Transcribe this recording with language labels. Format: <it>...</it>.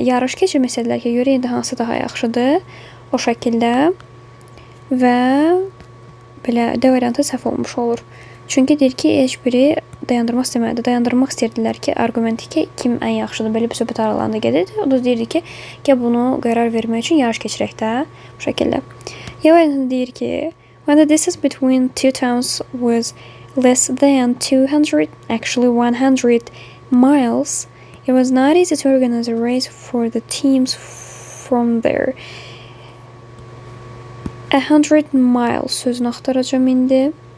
<az>Yarış keçirmək istədilər ki, görə indi hansı daha yaxşıdır? O şəkildə və belə D variantı səhv olmuş olur. Çünki deyir ki, heç biri dayandırmaq istəmədi. Dayandırmaq istəyirdilər ki, argumenti ki, kim ən yaxşıdır, belə bir söhbət aralarında gedirdi. O da deyirdi ki, bunu qərar vermək üçün yarış keçirək də bu şəkildə. Yəni deyir ki,</az> <en>when the distance between two towns was less than 200, actually 100 miles, it was not easy to organize a race for the teams from there.</en> <az>100 miles sözünü axtaracağım indi.</az>